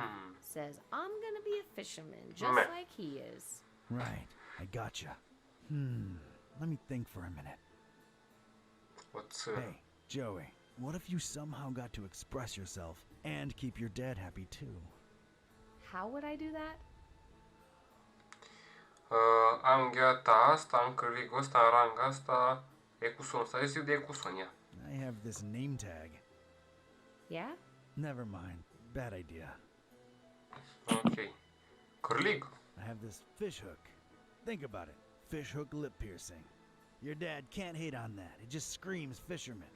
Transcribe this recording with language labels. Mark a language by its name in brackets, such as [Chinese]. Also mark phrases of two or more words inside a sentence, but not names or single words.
[English] Says I'm gonna be a fisherman just like he is. Right, I gotcha. Let me think for a minute. Hey, Joey, what if you somehow got to express yourself and keep your dad happy too? How would I do that? [Romanian] Am gheata asta, am cârligul ăsta, am ranga asta, e cu son. Să zic de e cu son, ia. [English] I have this name tag. Yeah? Never mind. Bad idea. [Romanian] Ok. Cârlig? [English] I have this fish hook. Think about it. Fish hook lip piercing. Your dad can't hate on that. It just screams fisherman.